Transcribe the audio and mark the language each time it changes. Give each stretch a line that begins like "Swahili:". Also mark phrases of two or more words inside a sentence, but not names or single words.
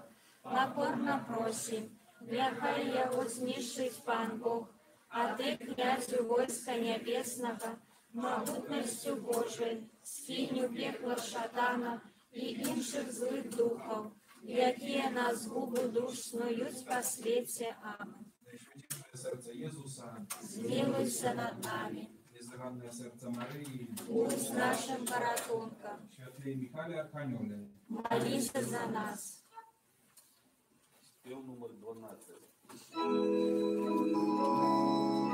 Ukrainian: Покорно просим, нехай його знищить Пан Бог, а ти, князю войска небесного, могутностью Божией, скинь пекла шатана і інших злих духов, які на згубу душ снують по світі. Амин.
Polish: Najświętsze serce Jezusa,
Ukrainian: Змилуйся над нами,
Polish: niezwykłe serce Maryi,
Ukrainian: будь нашим порятунком,
Polish: Święty Michale Archaniole,
Ukrainian: молися за нас. Спів номер 12.